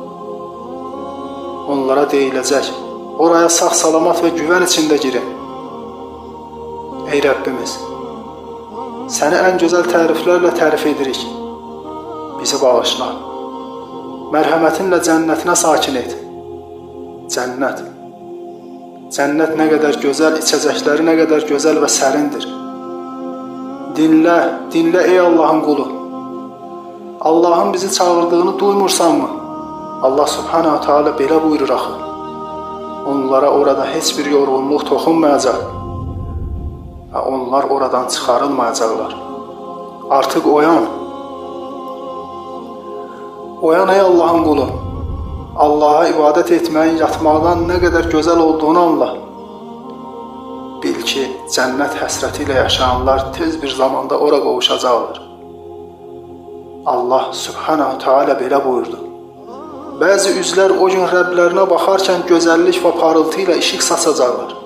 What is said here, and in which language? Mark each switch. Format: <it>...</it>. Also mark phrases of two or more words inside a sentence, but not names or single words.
<az>Onlara deyiləcək, oraya sağ salamat ve güvən içində girin. Ey Rəbbimiz, səni</az> <tr>en güzel</tr> <az>təriflərlə tərif edirik. Bizi bağışla. Mərhəmətinlə cənnətinə sakin et." Cənnət.</az> <tr>Cennet ne kadar güzel, içecekleri ne kadar güzel ve serindir. Dinle ey Allah'ın kulu. Allah'ın bizi çağırdığını duymursan mı?</tr> <az>Allah</az> <ar>Subhanahu Teala</ar> <az>belə buyurur axı. Onlara orada heç bir yorğunluq toxunmayacaq ve onlar oradan çıxarılmayacaqlar.</az> <tr>Artık oyan. Oyan ey Allah'ın kulu.</tr> <az>Allah'a ibadet etməyin yatmaqdan</az> <tr>ne kadar güzel olduğunu anla.</tr> <az>Bil ki, cənnət həsrətiyle yaşayanlar tez bir zamanda ora qovuşacaqlar. Allah</az> <ar>Subhanahu Teala</ar> <az>belə buyurdu. Bəzi üzlər o gün Rəblərinə baxarkən gözəllik və parıltı ilə işıq saçacaqlar.</az>